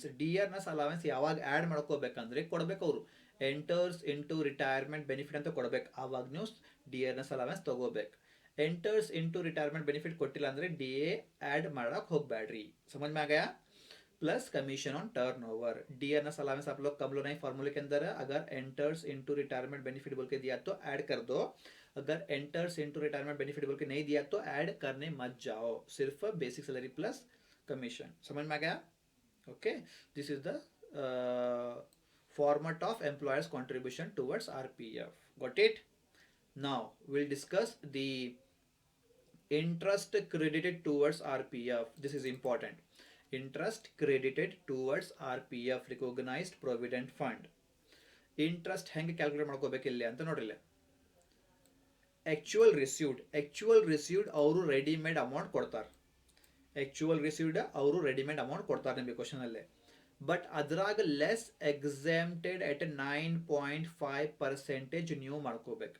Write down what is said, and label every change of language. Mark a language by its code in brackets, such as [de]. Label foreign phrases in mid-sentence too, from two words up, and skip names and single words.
[en] dearness allowance [kn] ಯಾವಾಗ ಆ್ಯಡ್ ಮಾಡ್ಕೋಬೇಕಂದ್ರೆ ಕೊಡ್ಬೇಕು ಅವರು, [en] enters into retirement benefit [kn] ಅಂತ ಕೊಡ್ಬೇಕು, ಆವಾಗ ನೀವು [en] dearness allowance [kn] ತಗೋಬೇಕು। [en] enters into retirement benefit [kn] ಕೊಟ್ಟಿಲ್ಲ ಅಂದ್ರೆ DA ಆ್ಯಡ್ ಮಾಡಕ್ ಹೋಗ್ಬೇಡ್ರಿ। [hi] समझ में आ गया? [en] plus commission on turnover. dearness allowance [hi] आप लोग कब लो नहीं फॉर्मूले के अंदर, अगर [en] enters into retirement benefit [hi] बोल के दिया तो ऐड कर दो, अगर [en] enters into retirement benefit [hi] बोल के नहीं दिया तो ऐड करने मत जाओ, सिर्फ [en] basic salary plus commission. [hi] समझ में आ गया? [en] okay, this is the format of employer's contribution towards RPF. Got it? Now we'll discuss the interest credited towards RPF. This is important. Interest credited towards RPF, recognized provident fund. [kn] ಇಂಟ್ರೆಸ್ಟ್ ಹೆಂಗೆ ಕ್ಯಾಲ್ಕುಲೇಟ್ ಮಾಡ್ಕೋಬೇಕು ಇಲ್ಲಿ ಅಂತ ನೋಡ್ರಿಲ್ಲ. [en] actual received [kn] ಅವರು [en] readymade amount [kn] ಕೊಡ್ತಾರೆ. ನಿಮಗೆ ಕ್ವಶನ್ ಅಲ್ಲೇ. ಬಟ್ ಅದ್ರಾಗ [en] less exempted at 9.5% [kn] ನೀವು ಮಾಡ್ಕೋಬೇಕು.